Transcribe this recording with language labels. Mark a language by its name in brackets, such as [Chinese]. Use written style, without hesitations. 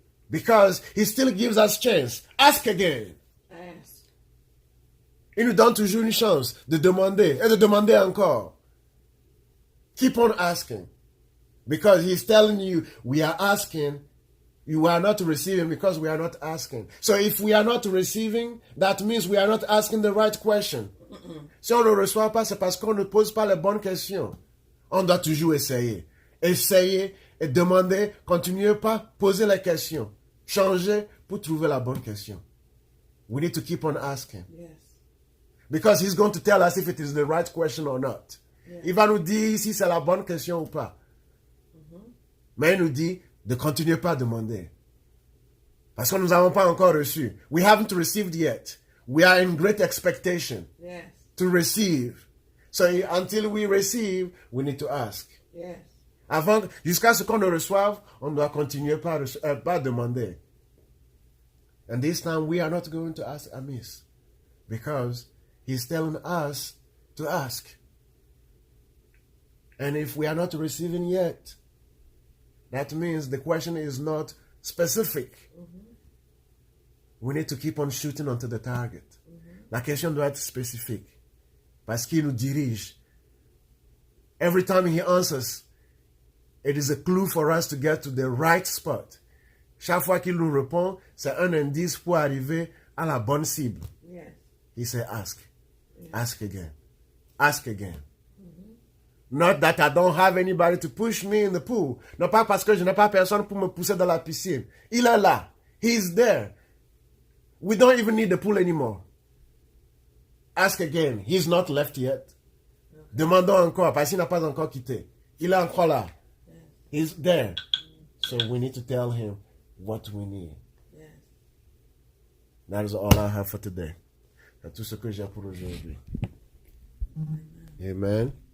[English] Because he still gives us chance. Ask again. Ask. [French] Il nous donne toujours une chance de demander et de demander encore. [English] Keep on asking. Because he's telling you, we are asking, you are not receiving because we are not asking. So if we are not receiving, that means we are not asking the right question. [French] Si on ne reçoit pas, c'est parce qu'on ne pose pas les bonnes questions. On doit toujours essayer. Essayer et demander, continuez pas, poser les questions. Changer pour trouver la bonne question. [English] We need to keep on asking. Yes. Because he's going to tell us if it is the right question or not. Yes. [French] Il va nous dire si c'est la bonne question ou pas. Mais il nous dit de continuer pas à demander. Parce que nous n'avons pas encore reçu. [English] We haven't received yet. We are in great expectation Yes. to receive. So until we receive, we need to ask. Yes. [French] Jusqu'à ce qu'on ne reçoive, on doit continuer pas demander. [English] And this time we are not going to ask amiss. Because he's telling us to ask. And if we are not receiving yet, that means the question is not specific. We need to keep on shooting onto the target. [French] La question doit être spécifique. Parce qu'il nous dirige. [English] Every time he answers, it is a clue for us to get to the right spot. [French] Chaque fois qu'il nous répond, c'est un indice pour arriver à la bonne cible. [English] Yes. He said, ask. Yes. Ask again. Ask again. Not that I don't have anybody to push me in the pool. [French] Non pas parce que je n'ai pas personne pour me pousser dans la piscine. Il est là. [English] He's there. We don't even need the pool anymore. Ask again. He's not left yet. [French] Demandons encore parce qu'il n'a pas encore quitté. Il est encore là. [English] He's there. So we need to tell him what we need. Yes. That is all I have for today. [French] C'est tout ce que j'ai pour aujourd'hui. [English] Amen.